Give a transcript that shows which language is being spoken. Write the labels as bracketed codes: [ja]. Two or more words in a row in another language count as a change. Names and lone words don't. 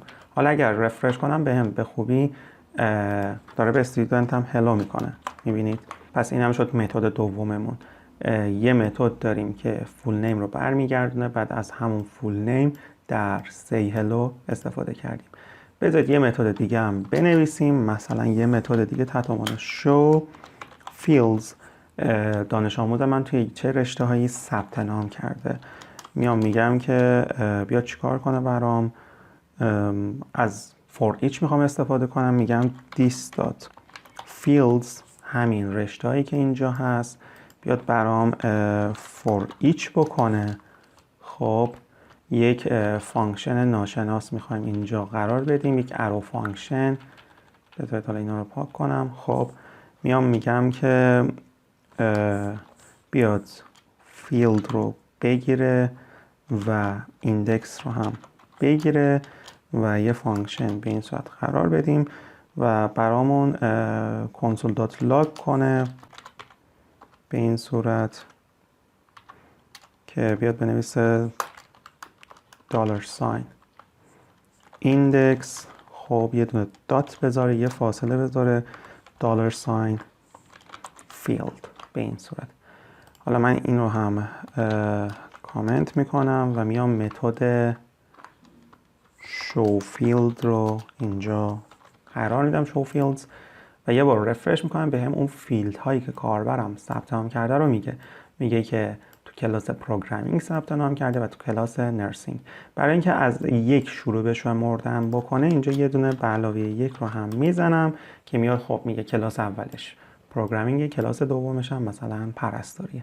[fa] حالا اگر رفرش کنم به هم به خوبی داره به استودنت هم هلو میکنه، میبینید؟ پس این هم شد متد دوممون. یه متد داریم که فول نیم رو برمیگردونه، بعد از همون فول نیم در سی هلو استفاده کردیم. بذارید یه متد دیگه هم بنویسیم، مثلا یه متد دیگه تحت عنوان [en] show fields. [fa] دانش آموز من توی چه رشته هایی ثبت نام کرده، میام میگم که بیا چیکار کنه برام، از [en] for each [fa] میخوام استفاده کنم، میگم this.fields همین رشته هایی که اینجا هست بیاد برام [en] for each [fa] بکنه. خب یک فانکشن ناشناس میخوایم اینجا قرار بدیم، یک ارو فانکشن. بذارید حالا اینا رو پاک کنم. خب میام میگم که بیاد فیلد رو بگیره و ایندکس رو هم بگیره و یه فانکشن به این صورت قرار بدیم و برامون console.log کنه به این صورت که بیاد بنویسه [en] $sign index. [fa] خب یه دونه دات بذاره، یه فاصله بذاره [en] $sign field [fa] به این صورت. حالا من این رو هم کامنت میکنم و میام متد [en] show field [fa] رو اینجا قرار میدم [en] show fields [fa] و یه بار رفرش میکنم به هم اون فیلد هایی که کاربرم ثبت نام کرده رو میگه که تو کلاس پروگرامینگ ثبت نام کرده و تو کلاس نرسینگ. برای اینکه از یک شروع به شمردن بکنه اینجا یه دونه به علاوه یک رو هم میزنم که میاد خب میگه کلاس اولش پروگرامینگ، کلاس دومش هم مثلا پرستاریه.